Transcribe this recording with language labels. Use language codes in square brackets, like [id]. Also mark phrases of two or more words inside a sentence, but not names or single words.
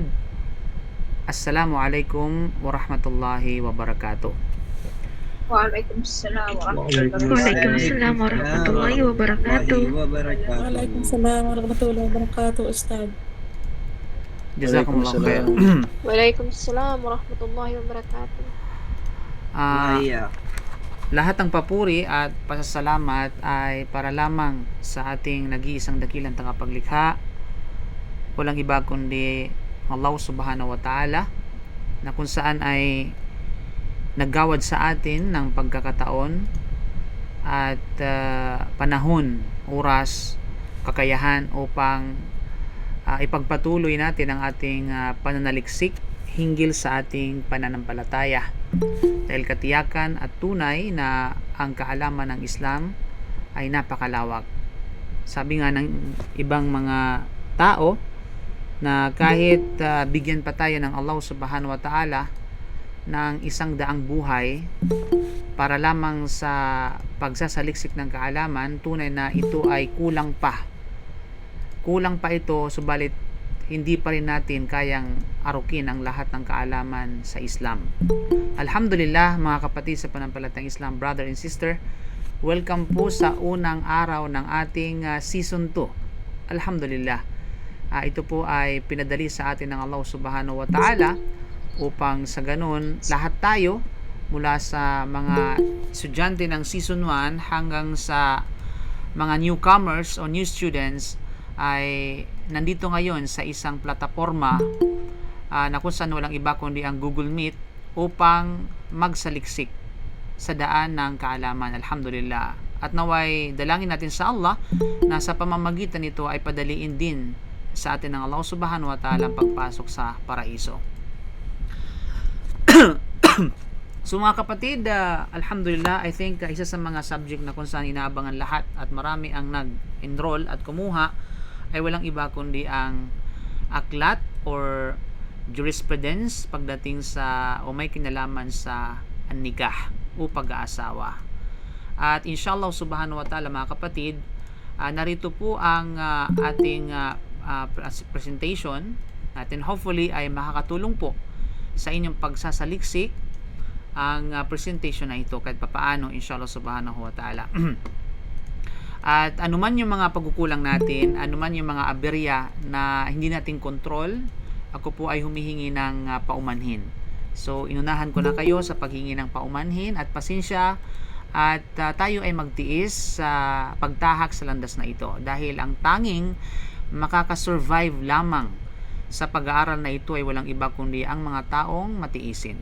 [ar] السلام عليكم ورحمة الله وبركاته. وعليكم السلام ورحمة الله وعليكم السلام ورحمة الله وبركاته. وعليكم السلام ورحمة الله وبركاته، أستاذ. جزاكم الله خير. وعليكم السلام ورحمة الله وبركاته. [tl] Lahat ng papuri at pasasalamat ay para lamang sa ating nag-iisang dakilang tagapaglikha. Walang iba kundi Allah [ar] سبحانه وتعالى, [tl] na kung saan ay naggawad sa atin ng pagkakataon at panahon, oras, kakayahan upang ipagpatuloy natin ang ating pananaliksik hinggil sa ating pananampalataya, dahil katiyakan at tunay na ang kaalaman ng Islam ay napakalawak. Sabi nga ng ibang mga tao na kahit bigyan pa tayo ng Allah [ar] سبحانه وتعالى [tl] ng 100 buhay para lamang sa pagsasaliksik ng kaalaman, tunay na ito ay kulang pa ito, subalit hindi pa rin natin kayang arukin ang lahat ng kaalaman sa Islam. Alhamdulillah mga kapatid sa panampalatayang Islam, [en] brother and sister, [tl] welcome po sa unang araw ng ating season 2. Alhamdulillah, ito po ay pinadali sa atin ng Allah [ar] سبحانه وتعالى [tl] upang sa ganun lahat tayo, mula sa mga estudyante ng season 1 hanggang sa mga newcomers o new students, ay nandito ngayon sa isang plataforma na kung saan walang iba kundi ang Google Meet upang magsaliksik sa daan ng kaalaman. Alhamdulillah. At naway dalangin natin sa Allah na sa pamamagitan nito ay padaliin din sa atin ng Allah [ar] سبحانه وتعالى [tl] ang pagpasok sa paraiso. So mga kapatid, alhamdulillah, [en] I think [tl] isa sa mga subject na kung saan inaabangan lahat at marami ang nag-enroll at kumuha ay walang iba kundi ang aklat or jurisprudence pagdating sa o may kinalaman sa nikah o pag-aasawa. At [ar] إن شاء الله سبحانه وتعالى [tl] mga kapatid, narito po ang ating presentation natin. Hopefully ay makakatulong po sa inyong pagsasaliksik ang presentation na ito kahit papaano, [ar] إن شاء الله سبحانه وتعالى. [tl] At anuman yung mga pagkukulang natin, anuman yung mga aberya na hindi natin control, ako po ay humihingi ng paumanhin. So inunahan ko na kayo sa paghingi ng paumanhin at pasensya, at tayo ay magtiis sa pagtahak sa landas na ito, dahil ang tanging makakasurvive lamang sa pag-aaral na ito ay walang iba kundi ang mga taong matiisin.